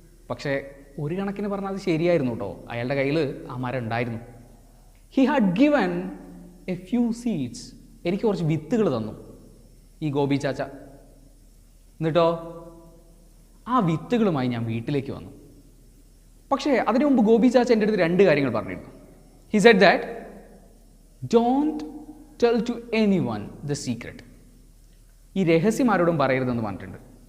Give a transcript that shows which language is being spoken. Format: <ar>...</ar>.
<ml>പക്ഷേ ഒരു കണക്കിന് പറഞ്ഞാൽ അത് ശരിയായിരുന്നു കേട്ടോ. അയാളുടെ കയ്യിൽ ആ മരം ഉണ്ടായിരുന്നു.</ml> <en>He had given a few seeds.</en> <ml>എനിക്ക് കുറച്ച് വിത്തുകൾ തന്നു ഈ ഗോപി ചാച്ച. എന്നിട്ടോ ആ വിത്തുകളുമായി ഞാൻ വീട്ടിലേക്ക് വന്നു. പക്ഷേ അതിനു മുമ്പ് ഗോപി ചാച്ച എൻ്റെ അടുത്ത് രണ്ട് കാര്യങ്ങൾ പറഞ്ഞിരുന്നു.</ml> <en>He said that, don't tell to anyone the secret.</en> <ml>ഈ രഹസ്യം ആരോടും പറയരുതെന്ന് പറഞ്ഞിട്ടുണ്ട്.</ml>